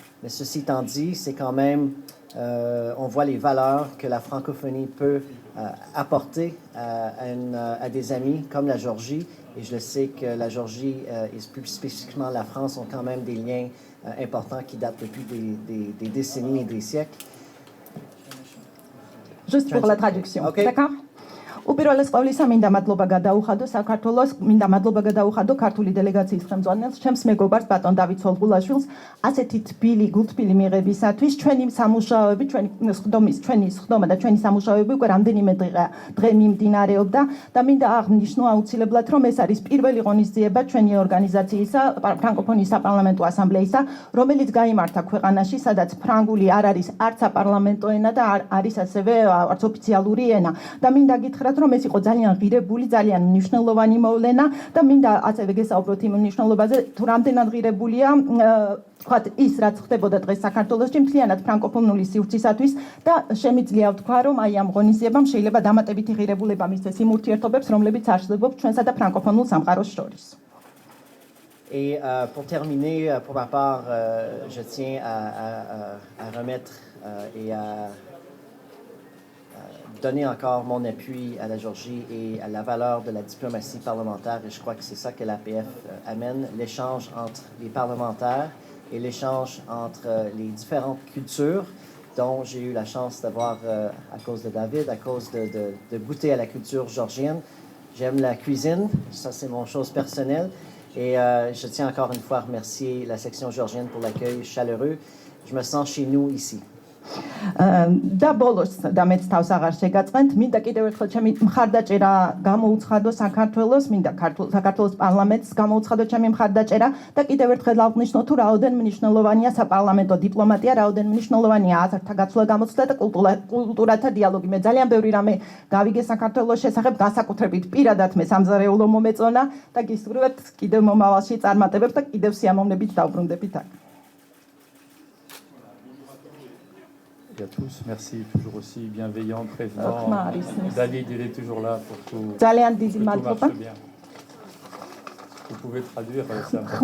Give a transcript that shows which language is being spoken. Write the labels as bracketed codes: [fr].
[fr] Mais ceci étant dit, c'est quand même, on voit les valeurs que la francophonie peut apporter à des amis comme la Géorgie. Et je le sais que la Géorgie et plus spécifiquement la France ont quand même des liens importants qui datent depuis des décennies et des siècles. Juste pour la traduction, [en] okay. [fr] D'accord? [ka] უპირველეს ყოვლისა მინდა მადლობა გადაუხადო საქართველოს, მინდა მადლობა გადაუხადო ქართული დელეგაციის ხელმძღვანელს, ჩემს მეგობარს ბატონ დავით სოლღულაშვილს, ასეთი თბილი, გულთბილი მიღებისათვის ჩვენი სამუშაოები, ჩვენი სხდომა და ჩვენი სამუშაოები უკვე რამდენიმე დღე მიმდინარეობდა და მინდა აღნიშნო აუცილებლად, რომ ეს არის პირველი ღონისძიება ჩვენი ორგანიზაციისა, ფრანკოფონიის საპარლამენტო ასამბლეისა, რომელიც გაიმართა ქვეყანაში, სადაც ფრანგული არ არის არც საპარლამენტო ენა და არ არის ასევე არც ოფიციალური ენა და მინდა გითხრათ რომ ეს იყო ძალიან ღირებული, ძალიან მნიშვნელოვანი მოვლენა და მინდა ასევე გესაუბროთ იმ მნიშვნელობაზე, თუ რამდენად ღირებულია ვთქვათ ის, რაც ხდებოდა დღეს საქართველოში მთლიანად ფრანკოფონული სივრცისათვის და შემიძლია ვთქვა, რომ აი ამ ღონისძიებამ შეიძლება დამატებითი ღირებულება მისცეს იმ ურთიერთობებს, რომლებიც არსებობს ჩვენსა და ფრანკოფონულ სამყაროს შორის. [fr] Et pour terminer, pour ma part, je tiens à remettre et à donner encore mon appui à la Géorgie et à la valeur de la diplomatie parlementaire. Et je crois que c'est ça que l'APF amène, l'échange entre les parlementaires et l'échange entre les différentes cultures dont j'ai eu la chance d'avoir, à cause de David, à cause de goûter à la culture georgienne. J'aime la cuisine, ça c'est mon chose personnelle. Et je tiens encore une fois à remercier la section georgienne pour l'accueil chaleureux. Je me sens chez nous ici. [ka] და ბოლოს და მეც თავს აღარ შეგაწყენთ, მინდა კიდევ ერთხელ ჩემი მხარდაჭერა გამოუცხადო საქართველოს, მინდა საქართველოს პარლამენტს გამოუცხადო ჩემი მხარდაჭერა და კიდევ ერთხელ აღვნიშნო თუ რაოდენ მნიშვნელოვანია საპარლამენტო დიპლომატია, რაოდენ მნიშვნელოვანია აზრთა გაცვლა გამოცდა და კულტურათა დიალოგი. მე ძალიან ბევრი რამე გავიგე საქართველოს შესახებ, განსაკუთრებით პირადად მე სამზარეულო მომეწონა და გისურვებთ კიდევ მომავალში წარმატებებს და კიდევ სიამოვნებით დავბრუნდებით აქ. [fr] À tous, merci, toujours aussi bienveillant, prévenant. David, il est toujours là pour tout. Tout marche bien. Vous pouvez traduire ça.